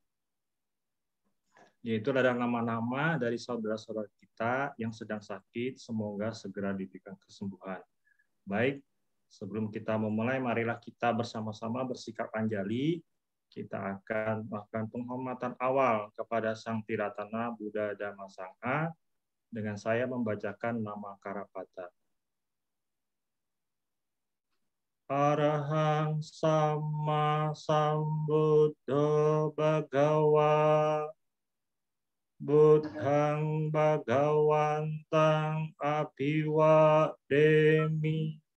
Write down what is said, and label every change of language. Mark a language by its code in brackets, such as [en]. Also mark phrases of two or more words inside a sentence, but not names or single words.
[id] Yaitu ada nama-nama dari saudara-saudara kita yang sedang sakit, semoga segera diberikan kesembuhan. Baik, sebelum kita memulai, marilah kita bersama-sama bersikap anjali. Kita akan melakukan penghormatan awal kepada Sang Tiratana Buddha Dhamma Sangha dengan saya membacakan nama Karapata. [pi] Arahang Sama Sambuddho Bhagawa Buddhang Bhagawantang Abhiwademi